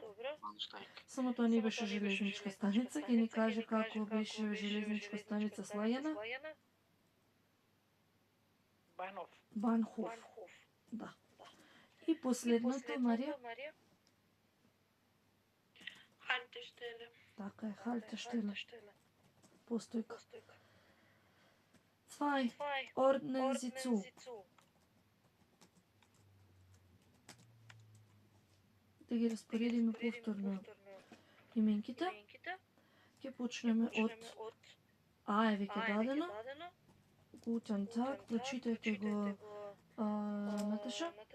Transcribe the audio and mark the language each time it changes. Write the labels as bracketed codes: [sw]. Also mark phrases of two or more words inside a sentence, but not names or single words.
[mk] Само тоа не беше железничка станица, ќе ни каже како беше железничка станица Слајана. [de] Банхоф. [mk] Да. И последното, Марија? [de] Haltestelle. [mk] Така е, [de] Haltestelle. Постојка. 2. Ordnen Sie zu. [mk] Да ги распоредиме повторно именките. Ќе почнеме од А е веќе дадено. [de] Guten Tag, [mk] прочитајте го, Наташа.